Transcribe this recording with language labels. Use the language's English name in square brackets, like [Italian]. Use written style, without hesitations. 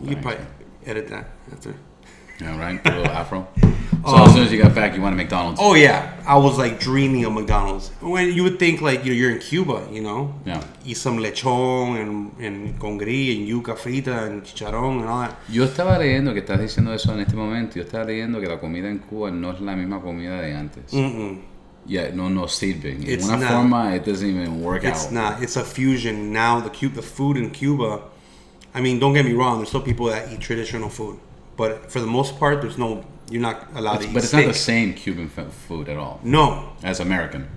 [English] you can probably edit that after. Yeah, right? A little afro. So as soon as you got back, you went to McDonald's. Oh yeah, I was dreaming of McDonald's. When you would think you're in Cuba, Yeah. Eat some lechón and con gris and yuca frita and chicharrón and all that. [Spanish] Yo estaba leyendo que estás diciendo eso en este momento. Yo estaba leyendo que la comida en Cuba no es la misma comida de antes. [English] Yeah, [Spanish] no sirve. En una forma, [English] it doesn't even work out. It's not. It's a fusion now. The food in Cuba. I mean, don't get me wrong. There's still people that eat traditional food. But for the most part, you're not allowed to eat But it's steak. not the same Cuban food at all. No. As American.